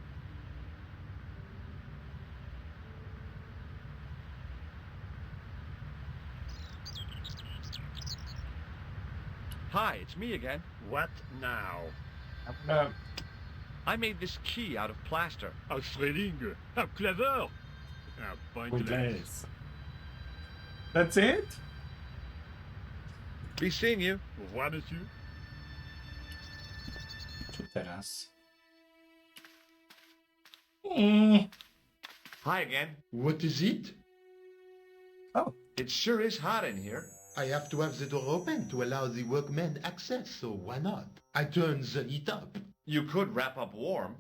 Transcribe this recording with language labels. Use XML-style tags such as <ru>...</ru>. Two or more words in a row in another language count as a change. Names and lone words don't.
<en>Hi, it's me again. What now? I made this key out of plaster. How thrilling! How clever! How pointless. That's it? Be seeing you.</en> <fr>Au revoir, monsieur.</fr> <sk>Čo teraz?</sk> <en>Hi again. What is it? Oh. It sure is hot in here. I have to have the door open to allow the workmen access, so why not? I turn the heat up. You could wrap up warm.</en>